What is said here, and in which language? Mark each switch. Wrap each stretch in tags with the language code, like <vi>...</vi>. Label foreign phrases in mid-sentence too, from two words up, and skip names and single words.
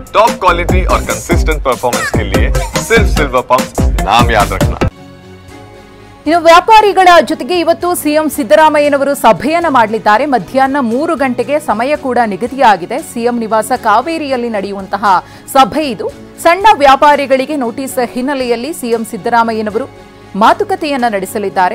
<en>top quality</en> <hi>और</hi> <en>consistent performance</en> <hi>के लिए सिर्फ सिल्वर पंप नाम याद रखना।</hi> <kn>ಇನ್ನು ವ್ಯಾಪಾರಿಗಳ ಜೊತೆಗೆ ಇವತ್ತು ಸಿಎಂ ಸಿದ್ದರಾಮಯ್ಯನವರು ಸಭೆಯನ್ನ ಮಾಡಲಿದ್ದಾರೆ. ಮಧ್ಯಾಹ್ನ 3 ಗಂಟೆಗೆ ಸಮಯ ಕೂಡ ನಿಗದಿಯಾಗಿದೆ. ಸಿಎಂ ನಿವಾಸ ಕಾವೇರಿಯಲ್ಲಿ ನಡೆಯುವಂತಹ ಸಭೆ ಇದು. ಸಣ್ಣ ವ್ಯಾಪಾರಿಗಳಿಗೆ ನೋಟಿಸ್ ಹಿನ್ನೆಲೆಯಲ್ಲಿ ಸಿಎಂ ಸಿದ್ದರಾಮಯ್ಯನವರು ಮಾತುಕತೆಯನ್ನ ನಡೆಸಲಿದ್ದಾರೆ.</kn>